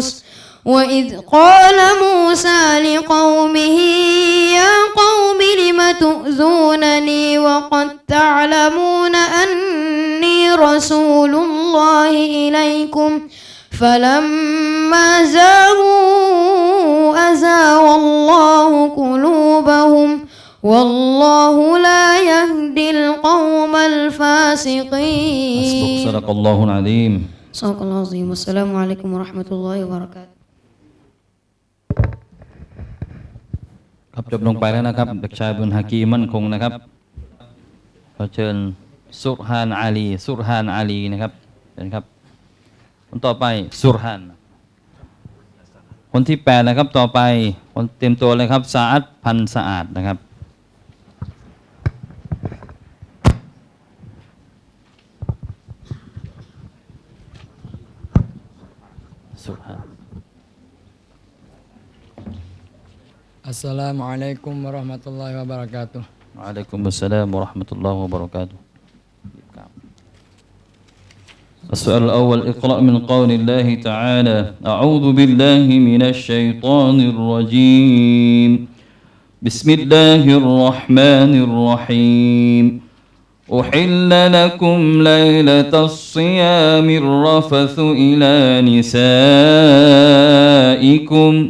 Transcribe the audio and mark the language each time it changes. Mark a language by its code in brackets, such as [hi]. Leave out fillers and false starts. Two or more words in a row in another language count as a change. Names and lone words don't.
[ar] وإذ قال موسى لقومه يا قوم لم تؤذونني وقد تعلمون أني رسول الله إليكم فلما زاغوا أزاغ الله قلوبهم والله لا يهدي القوم الفاسقين. صدق الله العظيم. صدق الله العظيم. والسلام عليكم ورحمة الله وبركاته. [th] ครับจบลงไปแล้วนะครับเด็กชายบุญฮากีมั่นคงนะครับขอเชิญสุรฮานอาลีนะครับเชิญครับคนต่อไปสุรฮานคนที่8นะครับต่อไปคนเตรียมตัวเลยครับสะอาดพันสะอาดนะครับสุรฮาน [ar] السلام عليكم ورحمة الله وبركاته. وعليكم السلام ورحمة الله وبركاته. السؤال الأول اقرأ من قول الله تعالى أعوذ بالله من الشيطان الرجيم بسم الله الرحمن الرحيم أحل لكم ليلة الصيام الرفث إلى نسائكم.